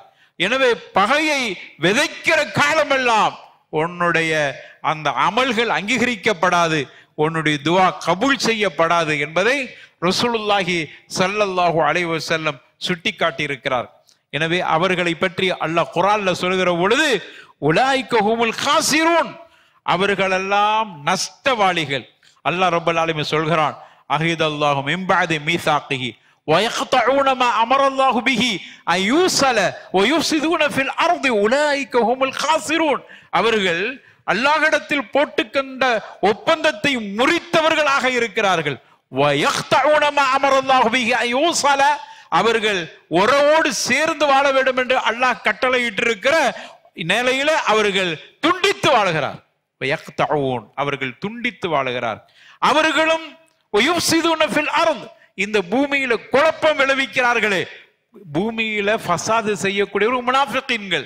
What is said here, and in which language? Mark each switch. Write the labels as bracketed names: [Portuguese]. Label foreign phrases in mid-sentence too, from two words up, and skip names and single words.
[Tamil] எனவே பகையை விதைக்கிற காலமெல்லாம் உன்னுடைய அந்த அமல்கள் அங்கீகரிக்கப்படாது, உன்னுடைய துஆ கபூல் செய்யப்படாது என்பதை [Arabic] رسول الله صلى الله عليه وسلم [Tamil] சுட்டி காட்டியிருக்கிறார். எனவே அவர்களை பற்றி அல்லாஹ் குர்ஆன்ல சொல்கிற பொழுது [Arabic] أولئك هم الخاسرون, [Tamil] அவர்களெல்லாம் நஷ்டவாளிகள். அல்லாஹ் ரப்பல் ஆலமீன் சொல்கிறான், [Arabic] عهد الله من بعد ميثاقه وَيَقْطَعُونَ مَا أَمَرَ اللَّهُ بِهِ أَن يُوصَلَ وَيُفْسِدُونَ فِي الْأَرْضِ أُولَئِكَ هُمُ الْخَاسِرُونَ. [Tamil] அவர்கள் அல்லாஹ்விடத்தில் போட்டுக்கொண்ட ஒப்பந்தத்தை முறித்தவர்களாக இருக்கிறார்கள். [Arabic] وَيَقْطَعُونَ مَا أَمَرَ اللَّهُ بِهِ أَن يُوصَلَ, [Tamil] அவர்கள் உறவோடு சேர்ந்து வாழ வேண்டும் என்று அல்லாஹ் கட்டளையிட்டிருக்கிற நிலையில அவர்கள் துண்டித்து வாழ்கிறார். அவர்கள் துண்டித்து வாழுகிறார். அவர்களும் இந்த பூமியில குழப்பம் விளைவிக்கிறார்களே, பூமியில ஃபசாது செய்யக்கூடிய ஒரு முனாஃபிகீன்கள்.